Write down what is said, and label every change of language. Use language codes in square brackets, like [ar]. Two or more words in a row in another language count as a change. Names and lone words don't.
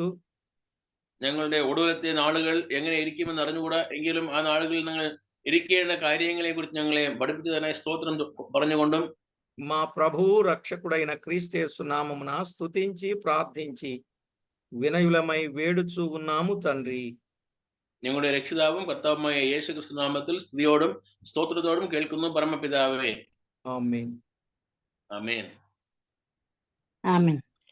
[ml] ഞങ്ങളുടെ ഒടുവിലത്തെ നാളുകൾ എങ്ങനെ ഇരിക്കുമെന്ന് അറിഞ്ഞുകൂടാ, എങ്കിലും ആ നാളുകളിൽ ഞങ്ങൾ ഇരിക്കേണ്ട കാര്യങ്ങളെ കുറിച്ച് ഞങ്ങളെ പഠിപ്പിച്ചതിനായി സ്തോത്രം പറഞ്ഞുകൊണ്ടും [te] మా ప్రభువు రక్షకుడైన క్రీస్తు నామమున స్తుతించి ప్రార్థించి వినయులమై వేడుచూ ఉన్నాము తండ్రి. [ml] ഞങ്ങളുടെ രക്ഷിതാവും കർത്താവുമായ യേശു ക്രിസ്തു നാമത്തിൽ സ്തുതിയോടും സ്തോത്രത്തോടും കേൾക്കുന്നു പരമപിതാവേ. ആമേൻ. ആമേൻ. ആമേൻ.